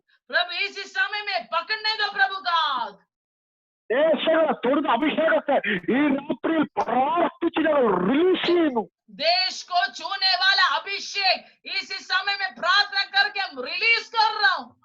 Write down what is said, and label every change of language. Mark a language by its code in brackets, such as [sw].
[hi] प्रभु इसी समय में पकड़ने दो प्रभु का आग। [ml] ദേശങ്ങളെ തൊടുന്ന അഭിഷേകത്തെ ഈ രാത്രിയിൽ പ്രാർത്ഥിച്ച് ഞങ്ങൾ റിലീസ് ചെയ്യുന്നു. [hi] देश को छूने वाला अभिषेक इसी समय में प्रार्थना करके हम रिलीज कर रहा हूँ।